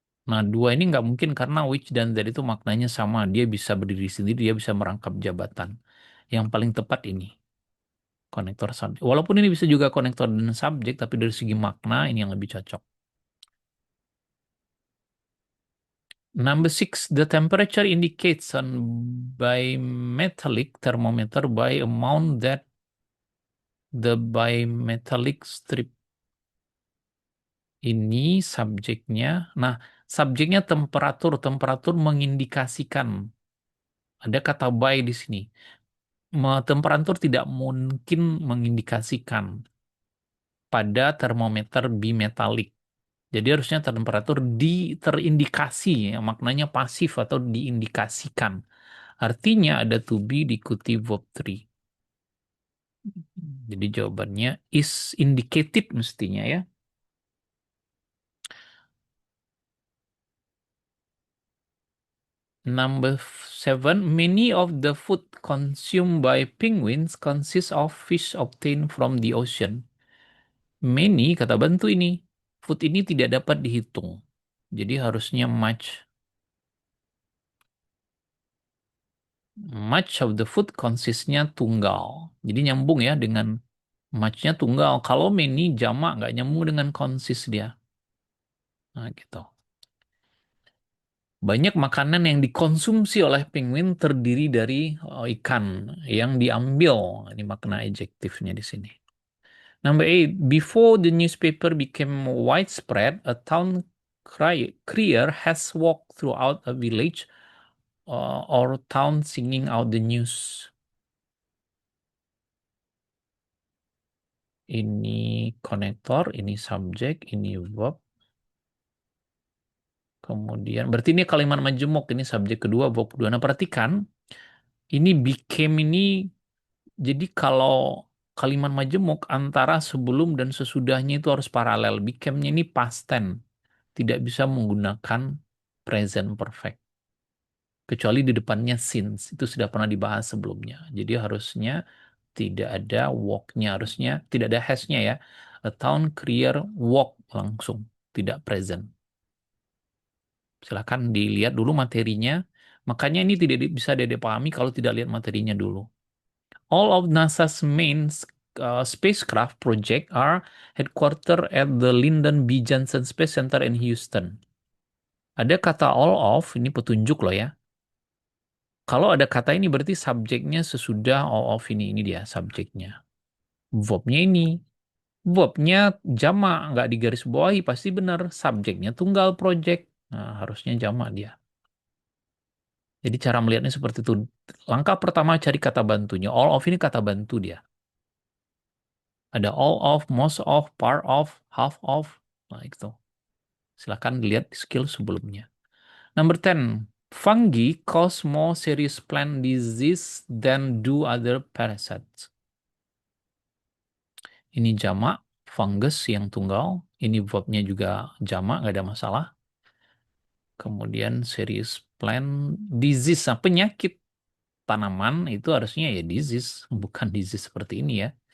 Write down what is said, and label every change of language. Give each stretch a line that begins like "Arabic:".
Indonesian: Nah, dua ini nggak mungkin karena which dan that itu maknanya sama. Dia bisa berdiri sendiri, dia bisa merangkap jabatan. Yang paling tepat ini, konektor subjek. Walaupun ini bisa juga konektor dan subjek, tapi dari segi makna ini yang lebih cocok.
English: Number six, the temperature indicates on bimetallic thermometer by amount that the bimetallic strip.
Indonesian: Ini subjeknya. Nah, subjeknya temperatur. Temperatur mengindikasikan. Ada kata by di sini. Temperatur tidak mungkin mengindikasikan pada termometer bimetalik. Jadi harusnya temperatur terindikasi, ya, maknanya pasif atau diindikasikan. Artinya ada to be diikuti verb 3. Jadi jawabannya
English: is indicated
Indonesian: mestinya ya.
English: Number seven, many of the food consumed by penguins consist of fish obtained from the ocean.
Indonesian: Many, kata bantu ini. Food ini tidak dapat dihitung. Jadi harusnya much.
English: Much of the food
Indonesian: consistnya tunggal. Jadi nyambung ya dengan much-nya tunggal. Kalau many jamak nggak nyambung dengan consist dia. Nah gitu. Banyak makanan yang dikonsumsi oleh penguin terdiri dari ikan yang diambil. Ini makna adjektifnya di sini.
English: Number eight, before the newspaper became widespread, a town crier has walked throughout a village Our town singing out the news.
Indonesian: Ini konektor, ini subjek, ini verb. Kemudian, berarti ini kalimat majemuk. Ini subjek kedua, verb kedua. Nah, perhatikan. Ini became ini, jadi kalau kalimat majemuk antara sebelum dan sesudahnya itu harus paralel. Became-nya ini past tense. Tidak bisa menggunakan present perfect. Kecuali di depannya since. Itu sudah pernah dibahas sebelumnya. Jadi harusnya tidak ada walk-nya. Harusnya tidak ada has-nya ya.
English: A town crier walk
Indonesian: langsung. Tidak present. Silakan dilihat dulu materinya. Makanya ini tidak bisa dipahami kalau tidak lihat materinya dulu.
English: All of NASA's main spacecraft project are headquartered at the Lyndon B. Johnson Space Center in Houston.
Indonesian: Ada kata
English: all of,
Indonesian: ini petunjuk loh ya. Kalau ada kata ini berarti subjeknya sesudah all of ini dia subjeknya. Verbnya ini. Verbnya jamak, nggak digaris bawahi, pasti benar. Subjeknya tunggal project. Nah, harusnya jamak dia. Jadi cara melihatnya seperti itu. Langkah pertama cari kata bantunya.
English: All of ini kata bantu dia. Ada all of, most of, part of, half of.
Indonesian: Nah, itu. Silahkan dilihat skill sebelumnya.
English: Number 10. Fungi cause more serious plant disease than do other parasites.
Indonesian: Ini jamak, fungus yang tunggal. Ini verbnya juga jamak, nggak ada masalah. Kemudian serious plant disease, nah, penyakit tanaman itu harusnya ya disease, bukan disease seperti ini ya.